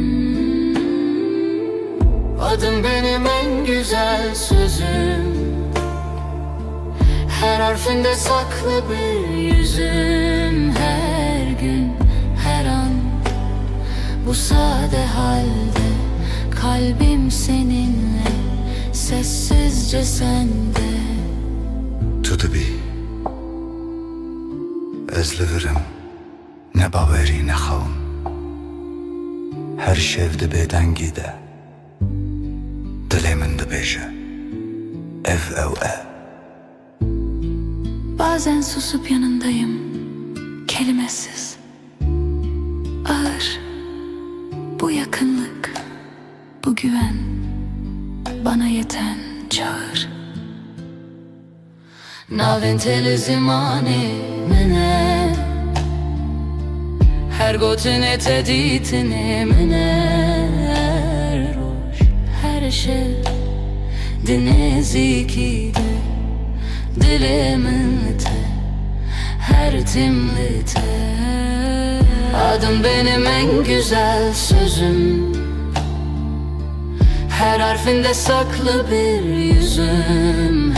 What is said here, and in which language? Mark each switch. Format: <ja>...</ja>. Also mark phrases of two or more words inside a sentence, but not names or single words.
<tr>Adın benim en güzel sözüm, her harfinde saklı bir yüzüm. Her gün, her an, bu sade halde kalbim seninle, sessizce sende.</tr> <ku>Tu dibî, ez li virim, ne bawerî ne xewim. Her şev di bêdengî de dilê min dibêje ev ew e.</ku> <tr>Bazen susup yanındayım, kelimesiz. Ağır, bu yakınlık, bu güven, bana yeten çağır.</tr> <ku>Navên telî zimanê min e, her gotinê te dîtinê min e. Her roj her şev di nêzîkî de dilê min li te, her tim li te.</ku> <tr>Adın benim en güzel sözüm, her harfinde saklı bir yüzüm.</tr>